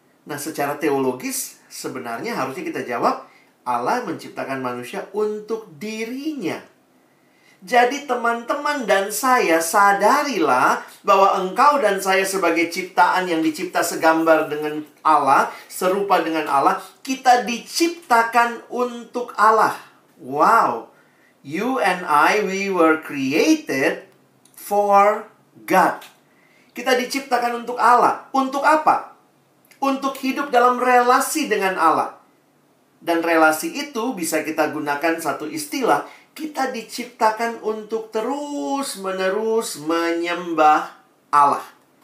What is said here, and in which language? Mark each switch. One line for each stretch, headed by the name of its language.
Indonesian: Nah, secara teologis sebenarnya harusnya kita jawab, Allah menciptakan manusia untuk dirinya. Jadi teman-teman dan saya sadarilah bahwa engkau dan saya sebagai ciptaan yang dicipta segambar dengan Allah, serupa dengan Allah, kita diciptakan untuk Allah. Wow.
English: You and I, we were created for God.
Indonesian: Kita diciptakan untuk Allah. Untuk apa? Untuk hidup dalam relasi dengan Allah. Dan relasi itu bisa kita gunakan satu istilah. Kita diciptakan untuk terus-menerus menyembah Allah.